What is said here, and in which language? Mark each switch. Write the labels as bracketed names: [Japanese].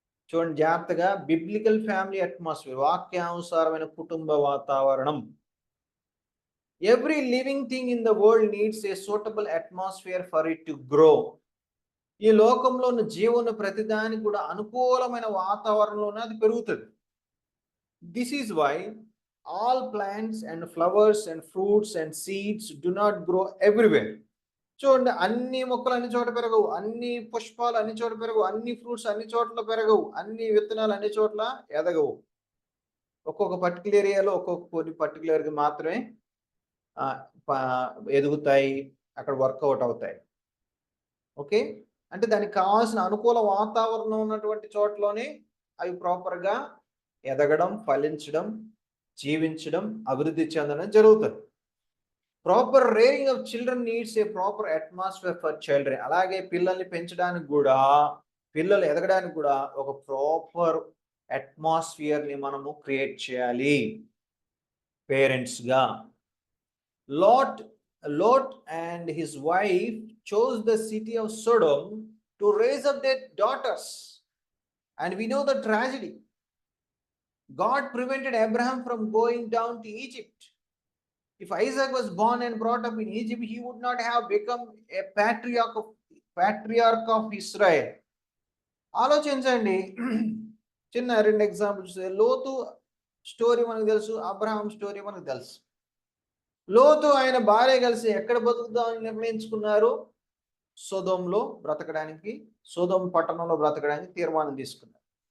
[Telugu] చూడండి జాగ్రత్తగా, [English] biblical family atmosphere, [Telugu] వాక్యానుసారమైన కుటుంబ వాతావరణం. [English] Every living thing in the world needs a suitable atmosphere for it to grow. [Telugu] ఈ లోకంలో ఉన్న జీవన ప్రతిదానికి కూడా అనుకూలమైన వాతావరణంలోనే అది పెరుగుతుంది. [English] This is why all plants and flowers and fruits and seeds do not grow everywhere. [Telugu] చూడండి, అన్ని మొక్కలు అన్ని చోట పెరగవు, అన్ని పుష్పాలు అన్ని చోట పెరగవు, అన్ని ఫ్రూట్స్ అన్ని చోట్ల పెరగవు, అన్ని విత్తనాలు అన్ని చోట్ల ఎదగవు. ఒక్కొక్క పర్టికులర్ ఏరియాలో ఒక్కొక్క కొన్ని పర్టికులర్గా మాత్రమే ఎదుగుతాయి, అక్కడ వర్కౌట్ అవుతాయి. ఓకే, అంటే దానికి కావాల్సిన అనుకూల వాతావరణం ఉన్నటువంటి చోట్లోనే అవి ప్రాపర్గా ఎదగడం, ఫలించడం, జీవించడం, అభివృద్ధి చెందడం జరుగుతుంది. [English] Proper rearing of children needs a proper atmosphere for children. [Telugu] అలాగే పిల్లల్ని పెంచడానికి కూడా, పిల్లలు ఎదగడానికి కూడా ఒక ప్రాపర్ అట్మాస్ఫియర్ని మనము క్రియేట్ చేయాలి పేరెంట్స్గా. [English] Lot and his wife chose the city of Sodom to raise up their daughters. And we know the tragedy. God prevented Abraham from going down to Egypt. If Isaac was born and brought up in Egypt, he would not have become a patriarch of Israel. [Telugu] ఆలోచించండి, చిన్న 2 examples. లోతు story మనకు తెలుసు, Abraham story మనకు తెలుసు. లోతు ఆయన భార్య కలిసి ఎక్కడ బతుకుదామని నిర్ణయించుకున్నారు? సొదొంలో బ్రతకడానికి, సొదొం పట్టణంలో బ్రతకడానికి తీర్మానం తీసుకున్నారు.